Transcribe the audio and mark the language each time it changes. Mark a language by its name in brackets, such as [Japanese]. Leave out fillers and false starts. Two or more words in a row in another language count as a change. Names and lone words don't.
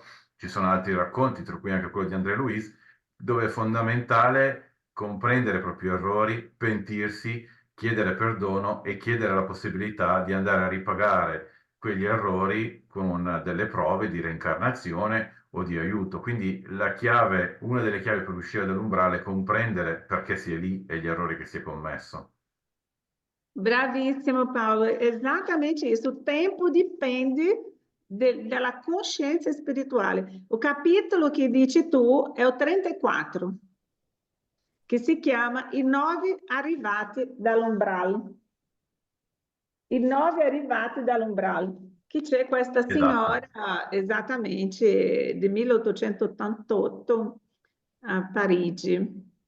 [Italian] Ci sono altri racconti, tra cui anche quello di André Louise, dove è fondamentale comprendere i propri errori, pentirsi, chiedere perdono e chiedere la possibilità di andare a ripagare quegli errori con delle prove di reincarnazione o di aiuto. Quindi la chiave, una delle chiavi per uscire dall'umbrale è comprendere perché si è lì e gli errori che si è commesso. Bravissimo, Paolo. Esattamente isso. [Portuguese] O tempo [Italian] dipende dalla consciência spirituale. [Portuguese] O capítulo que [Italian] dici tu è o 34, che si chiama I 9 arrivati dall'umbral. I 9 arrivati dall'umbral. Che c'è questa Esatto. signora, esattamente, del 1888 a Parigi.